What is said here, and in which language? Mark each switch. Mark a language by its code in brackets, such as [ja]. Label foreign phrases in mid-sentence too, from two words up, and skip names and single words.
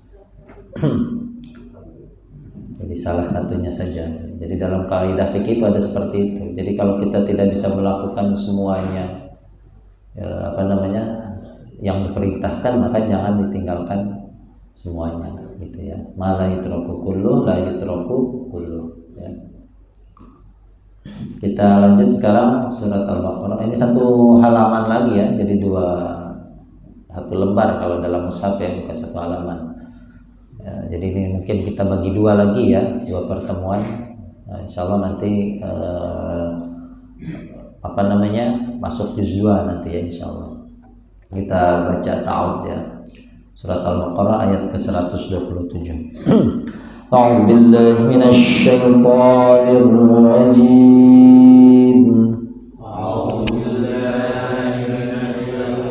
[id] Jadi salah satunya saja. Jadi dalam kaidah fikih itu ada seperti itu. Jadi kalau kita tidak bisa melakukan semuanya, ya, yang diperintahkan, maka jangan ditinggalkan semuanya, gitu, ya. [ar] ما لا يترك كل لا يترك كل la yutraku kullu, [id] ya. Kita lanjut sekarang surat Al-Baqarah. Ini satu halaman lagi, ya. Jadi satu lembar kalau dalam mushaf, ya, bukan satu halaman. Ya, jadi ini mungkin kita bagi dua lagi, ya, dua pertemuan. Nah, [ar] إن شاء الله [id] nanti masuk juz 2 nanti, ya, [ar] إن شاء الله. [id] Kita baca ta'awudz, ya. Surat Al-Baqarah ayat ke-127. [ar] أعوذ بالله من الشيطان الرجيم. أعوذ بالله من